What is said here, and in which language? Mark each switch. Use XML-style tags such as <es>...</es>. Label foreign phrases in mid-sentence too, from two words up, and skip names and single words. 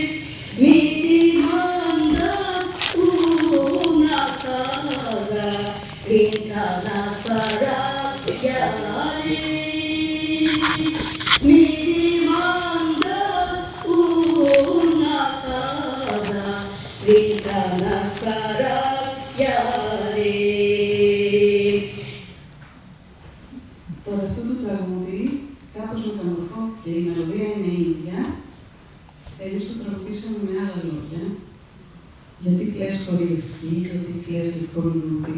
<es>Me demandas una casa pintada para Yari. Me demandas una casa pintada para</es> <el>Τώρα αυτό το τραγούδι κάπως μεταμορφώθηκε, η μελωδία είναι η ίδια. Εμείς το τραγουδήσαμε με άλλα λόγια. Γιατί κλαις χορηγική, γιατί κλαις λιχολούδι.</el>